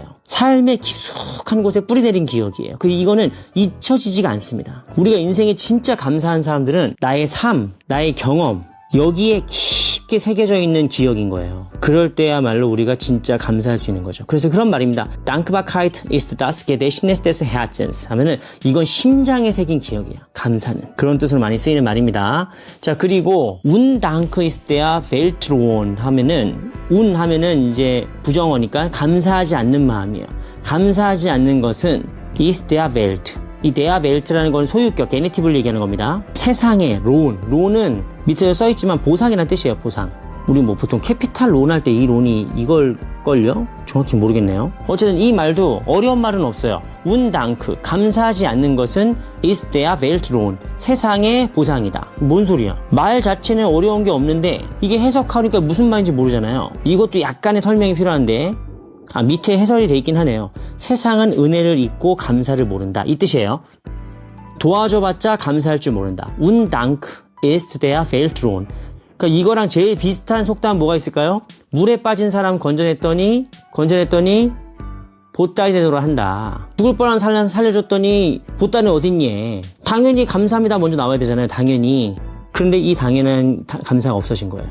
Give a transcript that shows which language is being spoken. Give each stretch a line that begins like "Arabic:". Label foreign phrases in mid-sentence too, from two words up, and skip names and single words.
Korean: 삶의 깊숙한 곳에 뿌리내린 기억이에요. 이거는 잊혀지지가 않습니다. 우리가 인생에 진짜 감사한 사람들은 나의 삶, 나의 경험 여기에 깊게 새겨져 있는 기억인 거예요. 그럴 때야말로 우리가 진짜 감사할 수 있는 거죠. 그래서 그런 말입니다.
German: Dankbarkeit ist das Gedächtnis des Herzens
Korean: 하면은 이건 심장에 새긴 기억이야. 감사는. 그런 뜻으로 많이 쓰이는 말입니다. 자, 그리고
German: Undank ist der Weltlohn
Korean: 하면은 하면은 이제 부정어니까 감사하지 않는 마음이에요. 감사하지 않는 것은
German: ist der Welt.
Korean: 이
German: der Welt
Korean: 라는 건 소유격, 게네티브를 얘기하는 겁니다. 세상의 론은 밑에 써있지만 보상이라는 뜻이에요. 보상. 우리 뭐 보통 캐피탈 론 할 때 이 론이 이걸걸요? 정확히 모르겠네요. 어쨌든 이 말도 어려운 말은 없어요. Undank, 감사하지 않는 것은
German: ist der Weltlohn,
Korean: 세상의 보상이다. 뭔 소리야? 말 자체는 어려운 게 없는데 이게 해석하니까 무슨 말인지 모르잖아요. 이것도 약간의 설명이 필요한데 밑에 해설이 돼 있긴 하네요. 세상은 은혜를 잊고 감사를 모른다. 이 뜻이에요. 도와줘봤자 감사할 줄 모른다.
German: Undank ist der Weltlohn.
Korean: 그러니까 이거랑 제일 비슷한 속담 뭐가 있을까요? 물에 빠진 사람 건져냈더니 보따리 내도록 한다. 죽을 뻔한 사람 살려줬더니 보따리는 어딨니? 당연히 감사합니다 먼저 나와야 되잖아요. 당연히. 그런데 이 당연한 감사가 없어진 거예요.